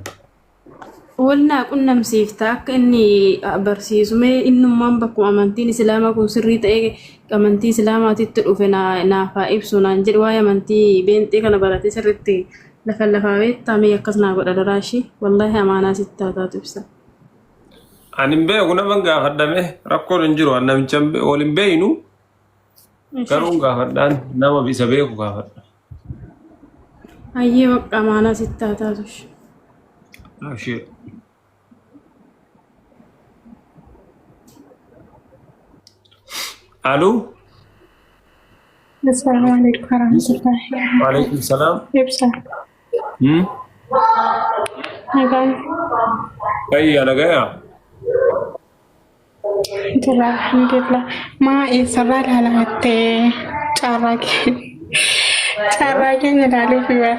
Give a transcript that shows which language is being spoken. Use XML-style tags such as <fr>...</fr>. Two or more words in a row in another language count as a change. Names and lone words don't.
<om>Walnaa qunnamsiifta akka inni barsiisumee innummaan bakkuma amantiin islaamaa kun sirrii ta'ee amantii islaamaatitti dhufe naafaa ibsu naan jedhe waa'ee amantii beenxee kana baratee sirriitti lafaa beektaa mee akkas naa godha daraashii wallaahi amaanaa sitti taataatu ibsa. Ani hin beeku nama gaafadhame rakkoon hin jiru namicha wal hin beeynu garuu gaafadhaan nama isa beeku gaafadha. Hayyee bakka amaanaa sitti taataatu. Ashee. Allo?</om> <ar>السلام عليكم ورحمة الله وبركاته. وعليكم السلام.</ar> <om>Ibsa. Nagaan. Kayya nagaya. Jira alhamdulillah. Maa isarraa ilaalattee carraa keenya ilaaluuf baate.</om>